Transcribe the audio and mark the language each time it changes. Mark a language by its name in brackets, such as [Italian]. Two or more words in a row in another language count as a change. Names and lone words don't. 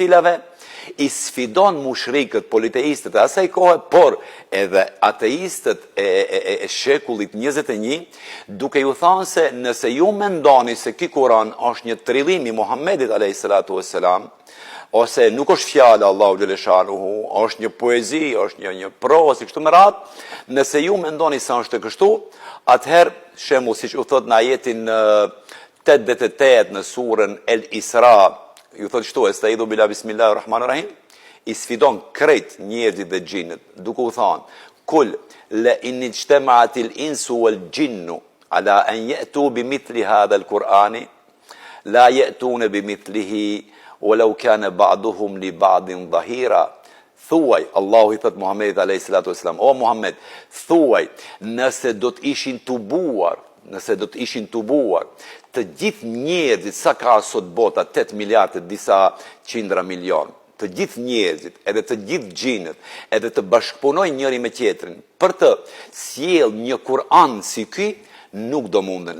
[Albanian] cilave i sfidon mushrikët, politeistët e asaj kohe, por edhe ateistët e shekullit 21, duke ju thënë se nëse ju mendoni se ky Kur'an është një trillim i Muhammedit [Arabic] عليه الصلاة والسلام, [Albanian] ose nuk është fjalë Allahu xhaleshanuhu, është një poezi, është një prozë, kështu me radhë, nëse ju mendoni se është kështu, atëherë shembull siç u thot në ajetin 88 në surën El Isra, ju thot shtu, [Arabic] أستعيذ بالله بسم الله الرحمن الرحيم, [Albanian] i sfidon krejt njerëzit dhe xhinët, duke u thënë, [Arabic] قل لئن اجتمعت الإنس والجن على أن يأتوا بمثل هذا القرآن لا يأتون بمثله ولو كان بعضهم لبعض ظهيرا. [Albanian] Thuaj, Allahu i thot Muhammedit [Arabic] عليه الصلاة والسلام, [Albanian] o Muhammed, thuaj, nëse do të ishin tubuar të gjithë njerëzit, sa ka sot bota, 8 miliardë, disa qindra milion, të gjithë njerëzit, edhe të gjithë xhinët, edhe të bashkëpunojnë njëri me tjetrin, për të sjell një Kur'an si ky, nuk do munden.